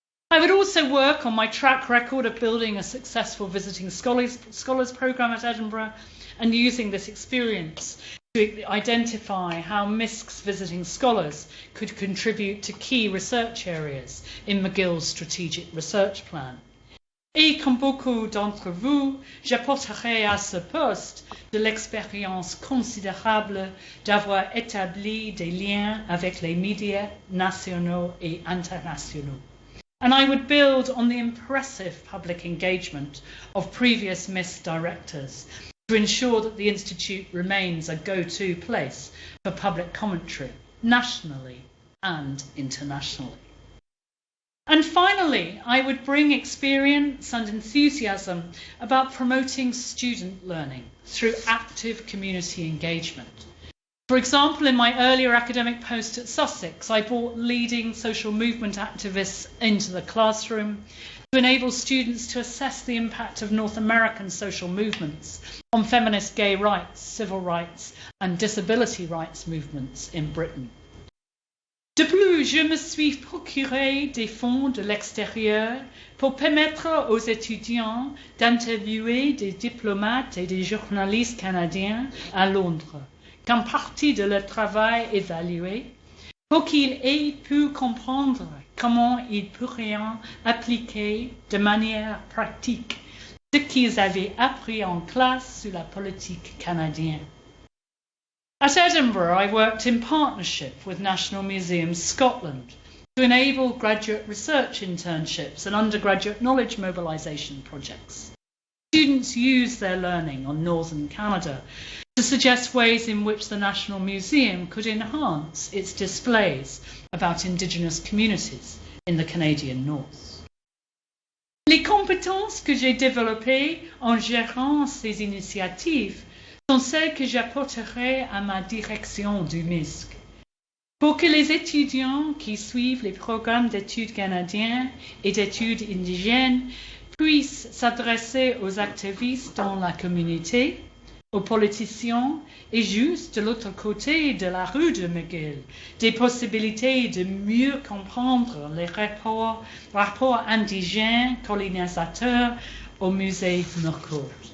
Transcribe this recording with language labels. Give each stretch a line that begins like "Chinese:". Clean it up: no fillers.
English: I would also work on my track record of building a successful visiting scholars programme at Edinburgh and using this experience to identify how MISC's visiting scholars could contribute to key research areas in McGill's strategic research plan.
French: Et comme beaucoup d'entre vous, j'apporterai à ce poste de l'expérience considérable d'avoir établi des liens avec les médias nationaux et internationaux.
English: And I would build on the impressive public engagement of previous MISC directors to ensure that the Institute remains a go-to place for public commentary, nationally and internationally. And finally, I would bring experience and enthusiasm about promoting student learning through active community engagement. For example, in my earlier academic post at Sussex, I brought leading social movement activists into the classroom to enable students to assess the impact of North American social movements on feminist gay rights, civil rights and disability rights movements in Britain.
French: De plus, je me suis procuré des fonds de l'extérieur pour permettre aux étudiants d'interviewer des diplomates et des journalistes canadiens à Londres, comme partie de leur travail évalué, pour qu'ils aient pu comprendre comment ils pourraient appliquer de manière pratique ce qu'ils avaient appris en classe sur la politique canadienne.
English: At Edinburgh, I worked in partnership with National Museums Scotland to enable graduate research internships and undergraduate knowledge mobilisation projects. Students use their learning on Northern Canada to suggest ways in which the National Museum could enhance its displays about Indigenous communities in the Canadian North.
French: Les compétences que j'ai développées en gérant ces initiatives sont celles que j'apporterai à ma direction du MISC. Pour que les étudiants qui suivent les programmes d'études canadiens et d'études indigènes puissent s'adresser aux activistes dans la communauté, aux politiciens et juste de l'autre côté de la rue de McGill, des possibilités de mieux comprendre les rapports indigènes colonisateurs au musée Mercure.